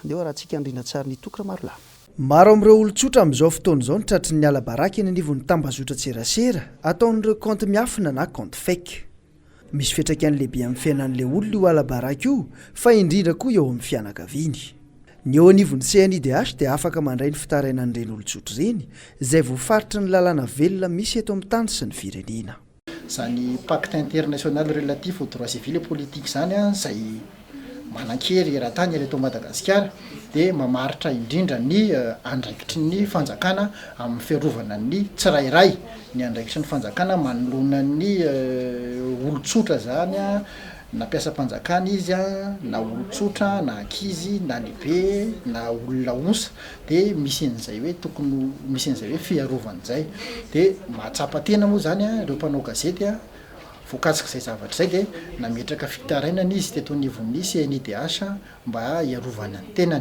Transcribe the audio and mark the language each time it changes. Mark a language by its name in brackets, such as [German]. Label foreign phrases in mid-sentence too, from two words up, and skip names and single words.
[Malagasy] Dia rahantsika andrina tsara ny tokra maro lahy. Maro amin'ireo olon-tsotra amin'izao fotoana izao ny tratry ny ala baraka eny anivon'ny tambazotra tserasera ataon'ireo compte miafina na compte fake. Misy fiantraikany lehibe amin'ny fiainan'ilay olona io ala baraka io fa indrindra koa eo amin'ny fianakaviany. Ny eo anivon'ny CNIDH dia afaka mandray ny fitarainan'ireny olon-tsotra ireny izay voafaritra ny lalàna velona misy eto amin'ny tany sy ny firenena. Zany [French] pacte international relatif aux droits civils et politiques [Malagasy] zany izay manan-kery eran-tany eto Madagasikara dia mamaritra indrindra ny andraikitry ny fanjakana amin'ny fiarovana ny tsirairay ny andraikitry ny fanjakana manoloana ny olon-tsotra zany nampiasa mpanjakana izy na olon-tsotra na ankizy na lehibe na olona onsa dia misy an'izay hoe tokony misy an'izay hoe fiarovana izay dia mahatsapa tena moa zany ireo mpanao gazety voakasika izay zavatra zay dia nametraka fitarainana izy teto anivon'ny CNIDH mba iarovana ny tenany.